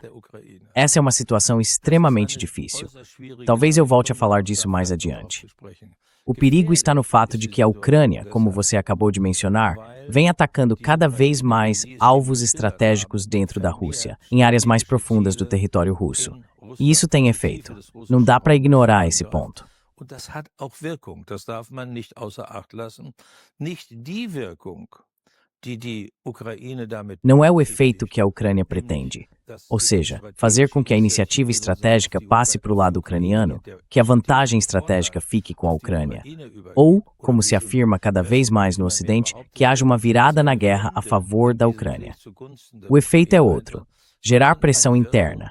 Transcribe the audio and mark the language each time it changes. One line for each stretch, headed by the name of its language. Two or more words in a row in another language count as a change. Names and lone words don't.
Portuguese: Essa é uma situação extremamente difícil. Talvez eu volte a falar disso mais adiante. O perigo está no fato de que a Ucrânia, como você acabou de mencionar, vem atacando cada vez mais alvos estratégicos dentro da Rússia, em áreas mais profundas do território russo. E isso tem efeito. Não dá para ignorar esse ponto.
German: Und das hat auch Wirkung, das darf man nicht außer Acht lassen. Nicht die Wirkung, die die Ukraine damit...
Portuguese: Não é o efeito que a Ucrânia pretende. Ou seja, fazer com que a iniciativa estratégica passe para o lado ucraniano, que a vantagem estratégica fique com a Ucrânia. Ou, como se afirma cada vez mais no Ocidente, que haja uma virada na guerra a favor da Ucrânia. O efeito é outro: gerar pressão interna.